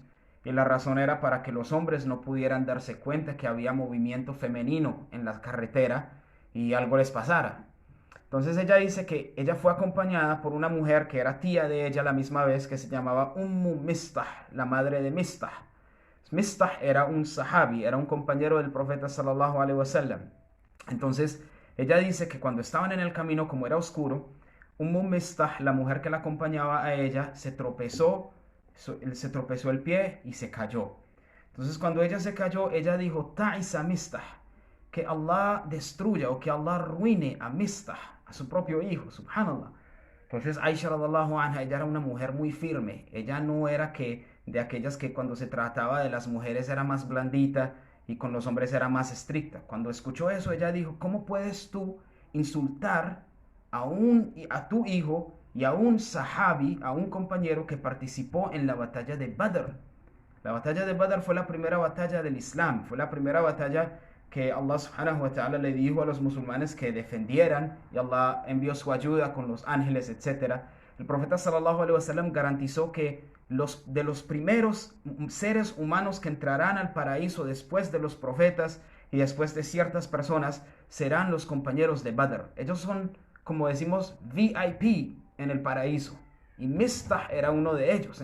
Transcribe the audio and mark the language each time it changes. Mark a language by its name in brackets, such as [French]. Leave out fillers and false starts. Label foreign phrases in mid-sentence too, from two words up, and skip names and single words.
[Spanish] Y la razón era para que los hombres no pudieran darse cuenta que había movimiento femenino en la carretera y algo les pasara. Entonces ella dice que ella fue acompañada por una mujer que era tía de ella la misma vez, que se llamaba Mistah, la madre de Mistah. Mistah era un sahabi, era un compañero del profeta [Arabic] صلى الله عليه وسلم. [Spanish] Entonces ella dice que cuando estaban en el camino, como era oscuro, Mistah, la mujer que la acompañaba a ella, se tropezó el pie y se cayó. Entonces cuando ella se cayó, ella dijo, Ta'isa Mistah, que Allah destruya o que Allah arruine a Mistah, a su propio hijo, subhanallah. Entonces Aisha [Arabic] رضي الله عنها, [Spanish] ella era una mujer muy firme. Ella no era de aquellas que cuando se trataba de las mujeres era más blandita y con los hombres era más estricta. Cuando escuchó eso, ella dijo, ¿cómo puedes tú insultar a tu hijo y a un sahabi, a un compañero que participó en la batalla de Badr? La batalla de Badr fue la primera batalla del Islam, fue la primera batalla que Allah [Arabic] سبحانه وتعالى [Spanish] le dijo a los musulmanes que defendieran, y Allah envió su ayuda con los ángeles, etc. El profeta [Arabic] صلى الله عليه وسلم [Spanish] garantizó que de los primeros seres humanos que entrarán al paraíso después de los profetas y después de ciertas personas serán los compañeros de Badr. Ellos son, como decimos, VIP en el paraíso, y Mistah era uno de ellos.